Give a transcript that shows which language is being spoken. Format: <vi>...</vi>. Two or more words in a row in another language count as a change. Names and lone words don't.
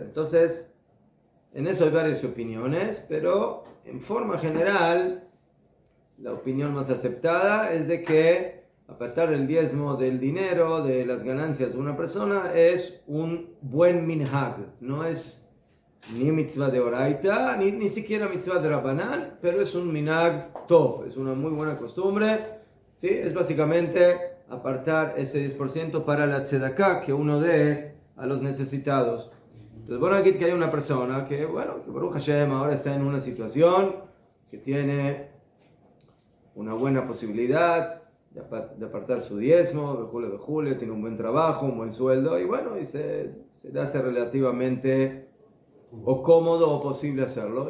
<es>Entonces, en eso hay varias opiniones, pero en forma general la opinión más aceptada es de que apartar el diezmo del dinero, de las ganancias de una persona, es un buen minhag. No es ni mitzvah de oraita, ni siquiera mitzvah de Rabbanán, pero es un</es> <he>minhag tov,</he> <es>es una muy buena costumbre. ¿Sí? Es básicamente apartar ese 10% para la tzedaká que uno dé a los necesitados. Entonces, bueno, aquí que hay una persona que</es> <he>Baruch Hashem</he> <es>ahora está en una situación que tiene una buena posibilidad de apartar su diezmo, vejule, tiene un buen trabajo, un buen sueldo, y se le hace relativamente o cómodo o posible hacerlo.</es>